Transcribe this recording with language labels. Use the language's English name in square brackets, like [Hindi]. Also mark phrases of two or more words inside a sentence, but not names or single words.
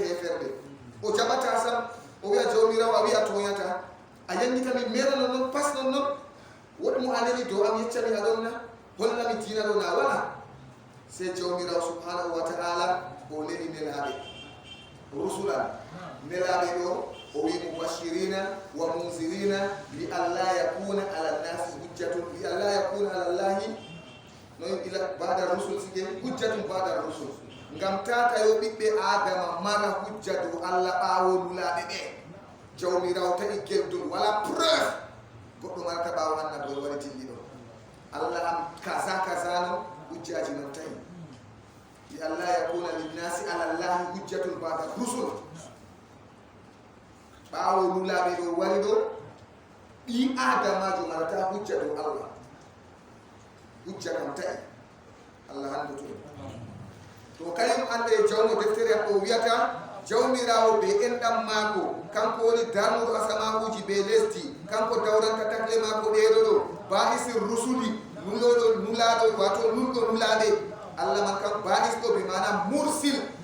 [Fula] heferde o jaɓata sam o wiya jawmirawo a wiya toyata a yandita min mera non noon pas non noon woɗmo aneni dow am yeccami aɗonna hollami diina ɗo na wala sey jawmirawo [Arabic] سبحانه وتعالى [Fula] o neli nelaɓe rusulan nelaɓe ɗo o wi [Arabic] مبشرين و منذرين لئلا يكون على الناس حجة لئلا يكون على الله [Fula] noy ila bada rusul sige [Arabic] حجة بعد الرسل [Fula] ngam tata yo ɓiɓɓe adama mara hujja dow allah ɓawo nulaɓe ɓe jawmirawo tawi geldol wala preuve goɗɗo marata ɓawo annabi o wari dilliɗo allah am kaza no hujjaji non tawi [Arabic] لئلا يكون للناس على الله حجة بعد الرسل [Fula] ɓawo nulaɓe ɗo wari ɗo ɓi adamajo marata hujja dow allah hujja kam tawi allah handuto to kañum ande jawmo deftere o wiyata jawmirawo be enɗam maako kanko woni darnuɗo asamahuji be lesdi kanko dawranta takle maako ɗeɗo ɗo bahisir rusuli nulaɗo wato nulɗo nulaɓe allah man kam bahis ɗo be mana mursil